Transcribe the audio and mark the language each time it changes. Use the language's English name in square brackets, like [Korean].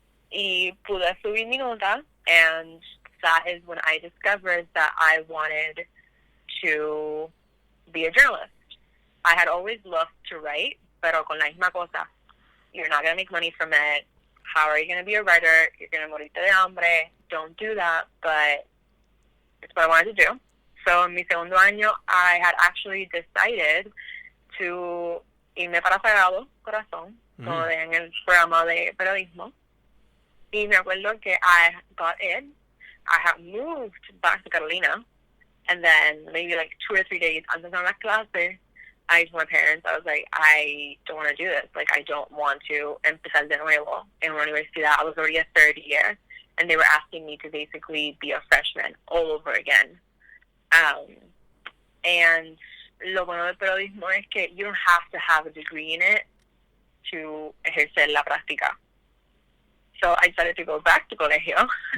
[Spanish] Y pude subir mi nota, [English] and that is when I discovered that I wanted to be a journalist. I had always loved to write, [Spanish] pero con la misma cosa. [English] You're not going to make money from it. How are you going to be a writer? You're going to [Spanish] morirte de hambre. [English] Don't do that, but it's what I wanted to do. [Spanish] So en mi segundo año, [English] I had actually decided to [Spanish] irme para Sagrado Corazón, como en el programa de periodismo. Y me acuerdo que [English] I got in. I had moved back to Carolina, and then maybe like 2 or 3 days [Spanish] antes de las clases, [English] I told my parents, I was like, I don't want to do this. Like, I don't want to [Spanish] empezar de nuevo en una universidad. [English] I was already a third year, and they were asking me to basically be a freshman all over again. And [Spanish] lo bueno del periodismo es que [English] you don't have to have a degree in it to [Spanish] ejercer la práctica. [English] So I decided to go back to colegio.